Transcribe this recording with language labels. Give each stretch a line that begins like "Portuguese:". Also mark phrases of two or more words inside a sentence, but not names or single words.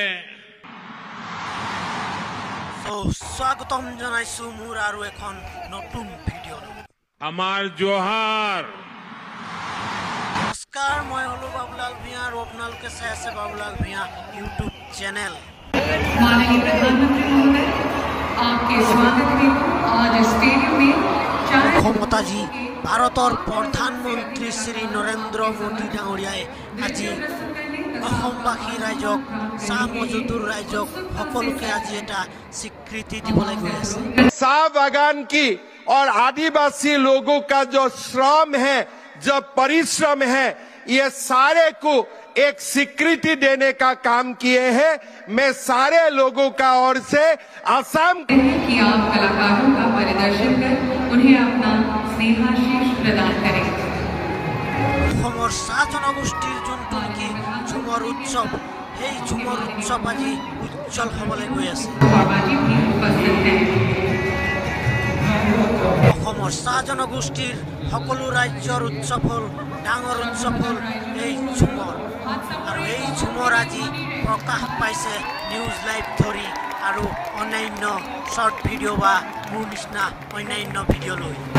Assamese: স্বাগতম জানাইছো মোৰ আৰু এখন নতুন ভিডিও আমার জোহার নমস্কাৰ মই হলো বাবুলাল ভূঞা আৰু আপোনালোকে চাই আছে বাবুলাল ভূঞা ইউটিউব চেনেল
Hindi: माननीय प्रधानमंत्री महोदय आपके स्वागत हेतु आज स्टेडियम में
Assamese: ক্ষমতাজী ভাৰতৰ প্ৰধানমন্ত্ৰী শ্ৰী নৰেন্দ্ৰ মোদী ডাঙৰীয়াই আজি অসমবাসী ৰাইজক চাহ মজদুৰ ৰাইজক সকলোকে আজি এটা স্বীকৃতি দিবলৈ গৈ আছে
Hindi: चाह बागान की और आदिवासी लोगों का जो श्रम है जो परिश्रम है ये सारे को एक स्वीकृति देने का काम किए हैं। मैं सारे लोगों का ओर से असम कि आप कलाकारों का परिदर्शन कर उन्हें अपना स्नेहाशीष प्रदान करें।
Assamese: অসমৰ চাহ জনগোষ্ঠীৰ যোনটো নেকি ঝুমৰ উৎসৱ সেই ঝুমৰ উৎসৱ আজি উজ্জ্বল হ'বলৈ গৈ আছে
Hindi: बाबा जी भी उपस्थित हैं।
Assamese: অসমৰ চাহ জনগোষ্ঠীৰ সকলো ৰাজ্যৰ উৎসৱ হ'ল ডাঙৰ উৎসৱ হ'ল এই ঝুমৰ আৰু এই ঝুমৰ আজি প্ৰকাশ পাইছে নিউজ লাইভ ধৰি আৰু অন্যান্য
English: short video'
Assamese: বা মোৰ নিচিনা অন্যান্য ভিডিঅ' লৈ